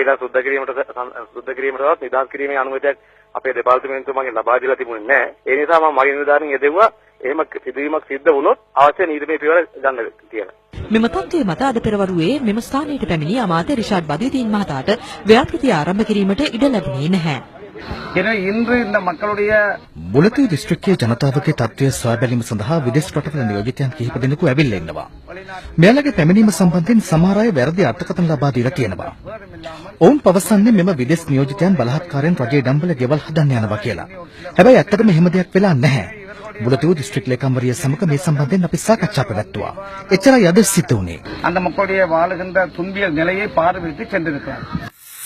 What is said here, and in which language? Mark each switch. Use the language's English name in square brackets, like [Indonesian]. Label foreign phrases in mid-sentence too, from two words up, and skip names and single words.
[Sinhala] ඊළඟ සුද්ධ කිරීමටවත් නිදහස් කිරීමේ අනුමැතියක් අපේ දෙපාර්තමේන්තුව මගෙන් ලබා දීලා තිබුණේ නැහැ. ඒ නිසා මම මගේ නිලධාරීන් යදෙව්වා එහෙම සිදුවීමක් සිද්ධ වුණොත් අවශ්‍ය නීතිමය පියවර ගන්න කියලා. මෙම තත්ත්වයේ මත අද පෙරවරුවේ මෙම ස්ථානයට පැමිණි අමාත්‍ය රිෂාඩ් බදියුදීන් මහතාට ව්‍යාපෘතිය ආරම්භ කිරීමට ඉඩ ලැබුණේ නැහැ. [Tamil] இன்று இந்த மக்களுடைய [Sinhala] මුලතිව් දිස්ත්‍රික්කයේ ජනතාවගේ තත්ත්වය සොයා බැලීම සඳහා විදේශ රටවල නියෝජිතයන් කිහිප දෙනෙකු ඇවිල්ලා ඉන්නවා. මෙයාලගේ පැමිණීම සම්බන්ධයෙන් සමහර අය වැරදි අර්ථකථන ලබා දීලා තියෙනවා. ඔවුන් පවසන්නේ මෙම විදේශ නියෝජිතයන් බලහත්කාරයෙන් රජයේ දම්වල ගෙවල් හදන්න යනවා කියලා. හැබැයි ඇත්තටම එහෙම දෙයක් වෙලා නැහැ. මුලතිව් දිස්ත්‍රික් ලේකම්වරිය සමග මේ සම්බන්ධයෙන් අපි සාකච්ඡා පැවැත්තුවා. එච්චරයි අද සිද්ධ වුණේ. [Tamil] அந்த மக்களுடைய வாழுகின்ற துன்பியல் நிலையை பார்வையிட்டு சென்றிருக்கிறார்.